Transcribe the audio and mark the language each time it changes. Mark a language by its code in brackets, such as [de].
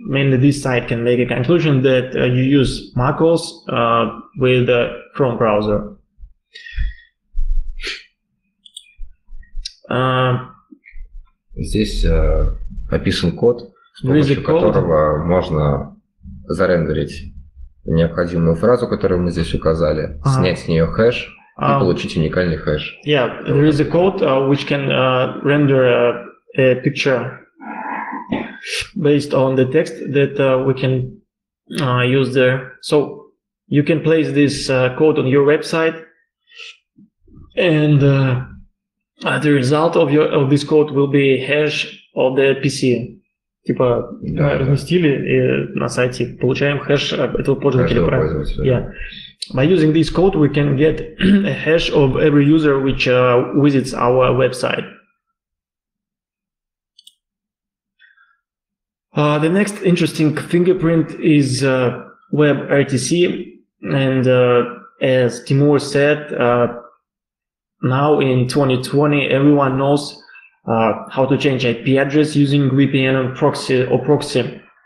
[en] Mainly this site can make a conclusion that you use macOS with the Chrome browser. [ru] Здесь описан код, с помощью которого можно зарендерить необходимую фразу, которую мы здесь указали, снять с нее хэш и получить уникальный хэш. [en] Yeah, there is a code which can render a picture based on the text that we can use there. So you can place this code on your website, and the result of this code will be hash of the PC. [ru] Типа разместили и на сайте получаем хэш этого пользователя. [en] Yeah. By using this code, we can get a hash of every user which visits our website. The next interesting fingerprint is WebRTC, and as Timur said, now in 2020, everyone knows how to change IP address using VPN or proxy.